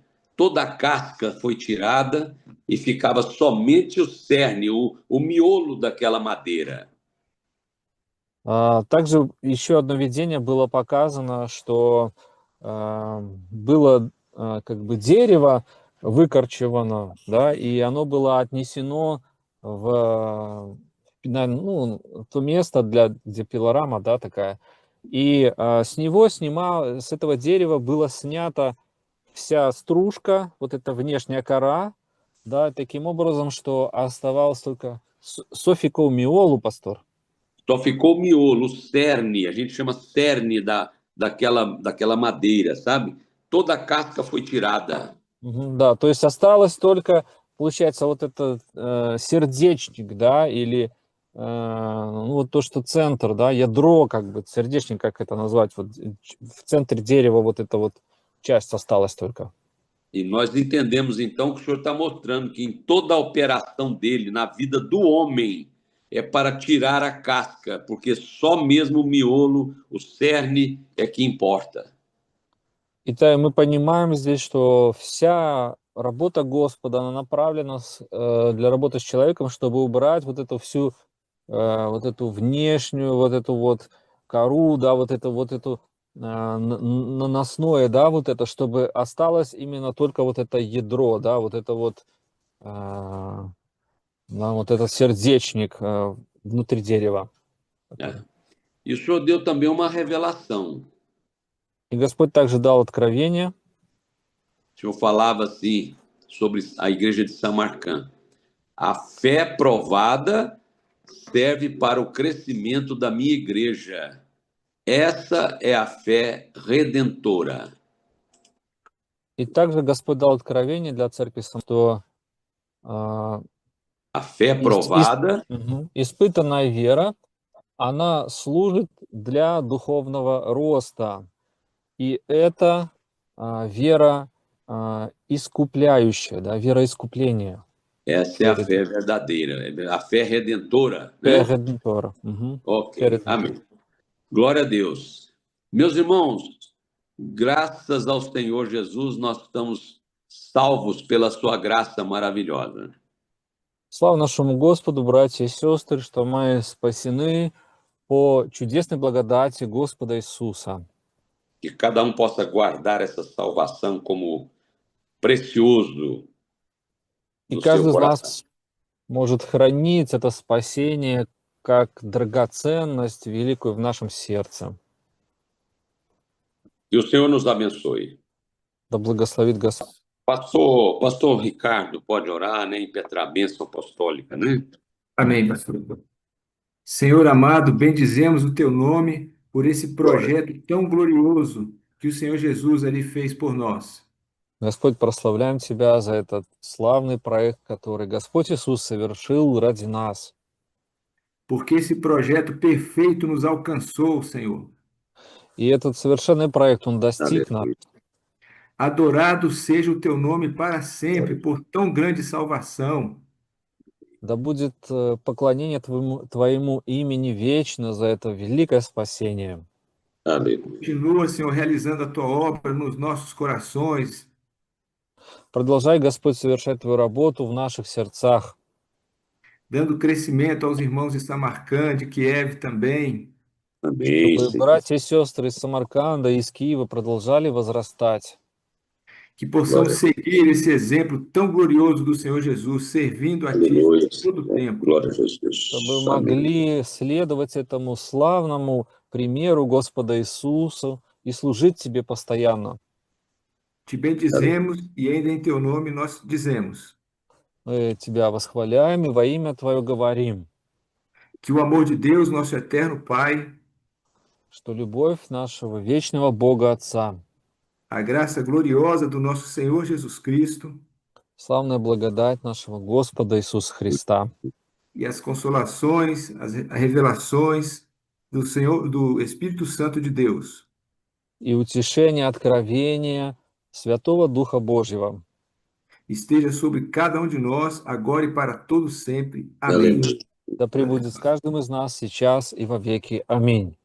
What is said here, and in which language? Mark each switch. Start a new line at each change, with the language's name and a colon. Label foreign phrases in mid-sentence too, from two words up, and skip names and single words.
Portuguese: Toda a casca foi tirada e ficava somente o cerne, o miolo daquela madeira.
Russian: Также еще одно видение было показано, что было как бы дерево выкорчевано, да, и оно было отнесено в то место, где пилорама, да, такая. И с этого дерева была снята вся стружка, вот эта внешняя кора, да, таким образом, что оставалось только
Portuguese: só ficou o miolo, pastor. Só ficou o miolo, o cerne, a gente chama cerne daquela madeira, sabe? Toda a casca foi tirada.
Russian: Да, то есть осталось только, получается, вот этот сердечник, да, или ну, вот то, что центр, да, ядро, как бы, сердечник, как это назвать, вот в центре дерева вот эта вот часть осталась только.
Portuguese: E nós entendemos então que o Senhor está mostrando que em toda a operação dele, na vida do homem, é para tirar a casca, porque só mesmo o miolo, o cerne, é que importa.
Russian: Итак, мы понимаем здесь, что вся работа Господа, она направлена для работы с человеком, чтобы убрать вот эту всю, вот эту внешнюю, вот эту вот кору, да, вот эту наносное, да, вот это, чтобы осталось именно только вот это ядро, да, вот это вот, да, вот этот сердечник внутри дерева.
Portuguese: Né? E o Senhor deu também uma revelação.
Russian: И Господь также дал откровение.
Portuguese: O Senhor falava assim sobre a igreja de Samarcã. A fé provada serve para o crescimento da minha igreja. Essa é a fé redentora.
Russian: И также Господь дал откровение для церкви, что а,
Portuguese: A fé provada
Russian: испытанная вера, она служит для духовного роста. И это вера искупляющая, да, вера искупления.
Portuguese: essa é a fé verdadeira, a fé redentora, Фе né? редентора. Ok, fé redentora. amém. Glória a Deus. Meus irmãos, graças ao Senhor Jesus, nós estamos salvos pela sua graça maravilhosa.
Russian: Слава нашему Господу, братья и сестры, что мы спасены по чудесной благодати Господа Иисуса.
Portuguese: Que cada um possa guardar essa salvação como precioso
Russian: И
Portuguese: no
Russian: каждый
Portuguese: seu
Russian: из
Portuguese: coração.
Russian: нас может хранить это спасение как драгоценность великую в нашем сердце.
Portuguese: Que o Senhor nos abençoe.
Russian: Да благословит Господь.
Portuguese: Pastor Ricardo, pode orar, né? Impetrar a bênção apostólica, né? Amém, pastor. Senhor amado, bendizemos o teu nome por esse projeto tão glorioso que o Senhor Jesus ali fez por nós.
Russian: Господь, прославляем Тебя за этот славный проект, который Господь Иисус совершил ради нас.
Portuguese: Porque esse projeto perfeito nos alcançou, Senhor.
Russian: И этот совершенный проект, он достиг нас.
Portuguese: Adorado seja o teu nome para sempre por tão grande salvação.
Russian: Да будет поклонение Твоему имени вечно за это великое спасение.
Portuguese: Aleluia. Continua, Senhor, realizando a tua obra nos nossos corações.
Russian: Продолжай, Господь, совершать Твою работу в наших сердцах,
Portuguese: Dando crescimento aos irmãos de Samarcã, de Kiev também. Amém.
Russian: чтобы
Portuguese: Senhor.
Russian: братья и сестры из Самарканда и из Киева продолжали возрастать.
Portuguese: Que possamos seguir esse exemplo tão glorioso do Senhor Jesus, servindo a Ti Aleluia. todo o tempo. Glória a Jesus.
Russian: Чтобы
Portuguese: Amém.
Russian: могли следовать этому славному примеру Господа Иисуса и служить Тебе постоянно.
Portuguese: Te bendizemos e ainda em Teu nome nós dizemos
Russian: Мы Тебя восхваляем и во имя Твое говорим,
Portuguese: que o amor de Deus, nosso eterno Pai,
Russian: что любовь нашего вечного Бога Отца,
Portuguese: a graça gloriosa do nosso Senhor Jesus Cristo
Russian: славная благодать нашего Господа Иисуса Христа
Portuguese: e as consolações, as revelações do Senhor, do Espírito Santo de Deus
Russian: и утешение, откровение Святого Духа Божьего
Portuguese: esteja sobre cada um de nós, agora e para todo sempre. Amém. Aleluia.
Russian: да пребудет с каждым из нас сейчас и во веки. Аминь.